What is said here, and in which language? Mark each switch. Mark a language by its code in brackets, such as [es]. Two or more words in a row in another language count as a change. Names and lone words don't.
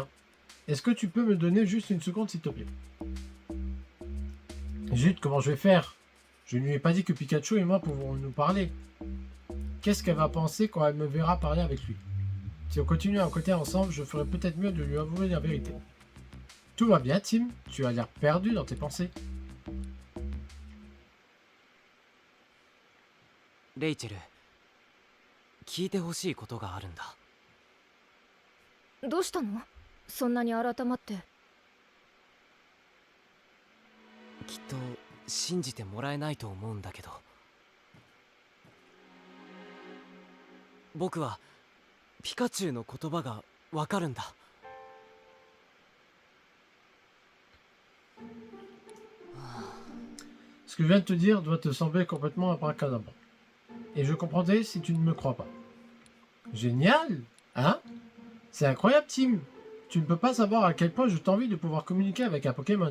[fr] Est-ce que tu peux me donner juste une seconde, s'il te plaît? Zut, comment je vais faire? Je ne lui ai pas dit que Pikachu et moi pouvons nous parler. Qu'est-ce qu'elle va penser quand elle me verra parler avec lui? Si on continue à côté ensemble, je ferais peut-être mieux de lui avouer la vérité. Tout va bien, Tim? Tu as l'air perdu dans tes pensées. [ja] レイチェル、聞いてほしいことがあるんだ。どうしたの？そんなに改まって。きっと信じてもらえないと思うんだけど、僕はピカチュウの言葉がわかるんだ。 [fr] Ce que je viens de te dire doit te sembler complètement abracadabra. Et je comprendrai si tu ne me crois pas. Génial, hein? C'est incroyable, Tim. Tu ne peux pas savoir à quel point je t'envie de pouvoir communiquer avec un Pokémon.